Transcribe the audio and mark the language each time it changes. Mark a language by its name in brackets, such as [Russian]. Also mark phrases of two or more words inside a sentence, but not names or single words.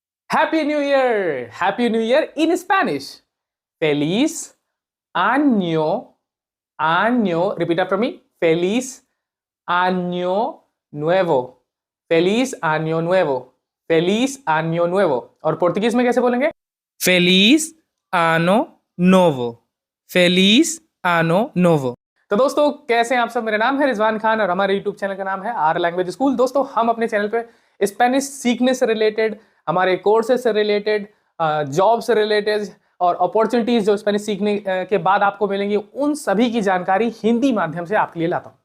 [English] Happy New Year! Happy New Year in Spanish. [Spanish] Feliz año. [English] Repeat after me. [Spanish] Feliz año nuevo. Feliz año nuevo. Feliz año nuevo. [Hindi] और पोर्तुगीज में कैसे बोलेंगे? [Portuguese] Feliz ano novo. Feliz ano novo. [Hindi] तो दोस्तों कैसे हैं आप सब। मेरा नाम है रिजवान खान और हमारे यूट्यूब चैनल का नाम है आर लैंग्वेज स्कूल। दोस्तों हम अपने चैनल पे स्पेनिश सीखने से रिलेटेड, हमारे कोर्सेज से रिलेटेड, जॉब से रिलेटेड और अपॉर्चुनिटीज जो स्पेनिश सीखने के बाद आपको मिलेंगी, उन सभी की जानकारी हिंदी माध्यम से आपके लिए लाता हूं।